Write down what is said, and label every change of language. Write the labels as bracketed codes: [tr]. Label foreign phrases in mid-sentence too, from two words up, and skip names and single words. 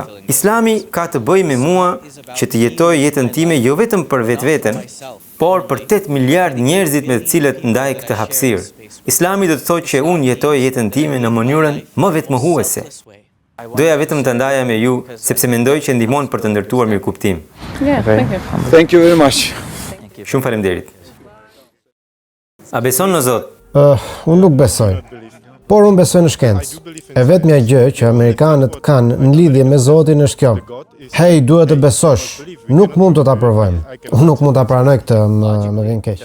[sq] Islami ka të bëjë me mua që të jetoj jetën time jo vetëm për vetveten, por për 8 miliard njerëzit me të cilët ndaj këtë hapësirë. Islami do të thotë që unë jetoj jetën time në mënyrën më vetmohuese. Doja vetëm të ndaja me ju sepse mendoj që ndihmon për të ndërtuar mirëkuptim. [en] Yeah, thank you. Thank you very much. [sq] Shumë faleminderit. A beson në Zot? Unë nuk besoj. Por unë besoj në shkencë. E vetmja gjë që amerikanët kanë në lidhje me Zotin është kjo. Hej, duhet të besosh. Nuk mund të ta provojmë. Unë nuk mund ta pranoj këtë, më vjen keq.